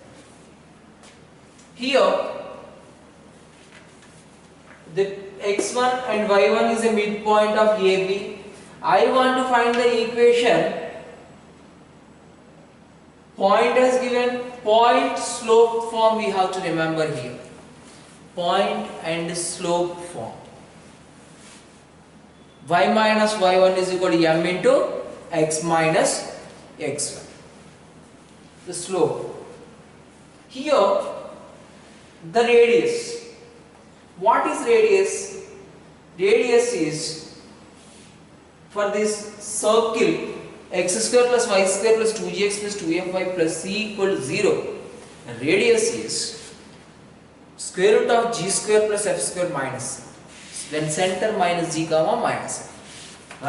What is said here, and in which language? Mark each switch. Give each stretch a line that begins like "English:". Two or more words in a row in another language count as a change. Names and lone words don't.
English: Here the x1 and y1 is a midpoint of AB. I want to find the equation. Point has given point slope form, we have to remember here. Point and slope form. Y minus y1 is equal to m into x minus x1. The slope. Here the radius. What is radius? Radius is for this circle x square plus y square plus 2gx plus 2fy plus c equal to 0. Radius is square root of g square plus f square minus then center minus g comma minus f.